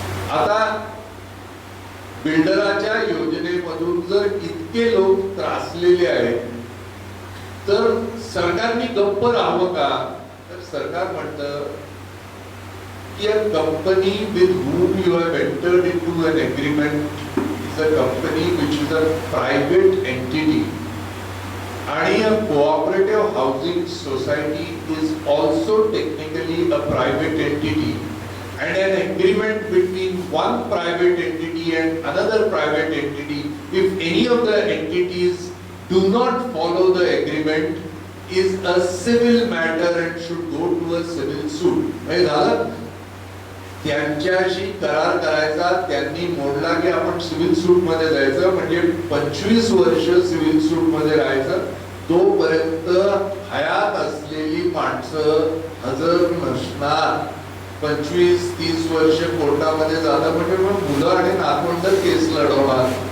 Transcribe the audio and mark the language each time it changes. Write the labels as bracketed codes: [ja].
[mr] आता बिल्डराच्या योजनेमधून जर इतके लोक त्रासलेले आहेत तर सरकारने गप्प राहावं का? तर सरकार म्हणतं की [en] a company with whom you have entered into an agreement is a company which is a private entity. And a cooperative housing society is also technically a private entity. And an agreement between one private entity and another private entity, if any of the entities do not follow the agreement, is a civil matter and should go to a civil suit. [mr] हे झालं. त्यांच्याशी करार करायचा, त्यांनी मोडला की आपण civil सूट मध्ये जायचं. म्हणजे 25 वर्ष सिव्हिल सूट मध्ये राहायचं. तोपर्यंत हयात असलेली माणसं हजर नसणार. 25-30 वर्ष कोर्टामध्ये जाणं म्हणजे मग मुलं आणि नातवंड केस लढवणार.